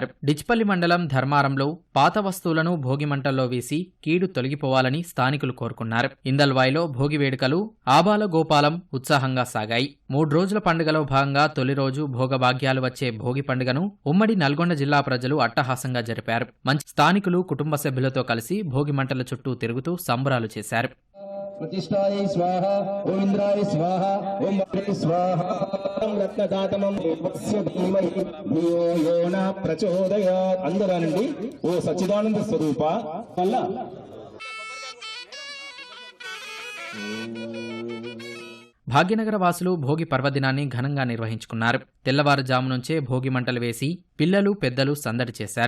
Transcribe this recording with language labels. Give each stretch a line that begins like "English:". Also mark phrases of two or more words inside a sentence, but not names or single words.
Telugu: డిచ్పల్లి మండలం ధర్మారంలో పాత వస్తువులను భోగి మంటల్లో వేసి కీడు తొలగిపోవాలని స్థానికులు కోరుకున్నారు. ఇందల్వాయిలో భోగి వేడుకలు ఆబాల గోపాలం ఉత్సాహంగా సాగాయి. 3 రోజుల పండుగలో భాగంగా తొలి రోజు భోగభాగ్యాలు వచ్చే భోగి పండుగను ఉమ్మడి నల్గొండ జిల్లా ప్రజలు అట్టహాసంగా జరిపారు. మంచి స్థానికులు కుటుంబ సభ్యులతో కలిసి భోగి మంటల చుట్టూ తిరుగుతూ సంబరాలు చేశారు.
Sanskrit: प्रतिष्ठायै स्वाहा ओम इंद्राय स्वाहा ओम अग्रे स्वाहा ओम रत्नदातमं देवस्य धीमहि धियो यो न प्रचोदयात्
Telugu: అందరానండి ఓ సచ్చిదానంద స్వరూప వల్ల భాగ్యనగర వాసులు భోగి పర్వదినాన్ని ఘనంగా నిర్వహించుకున్నారు. తెల్లవారుజాము నుంచే భోగి మంటలు వేసి పిల్లలు పెద్దలు సందడి చేశారు.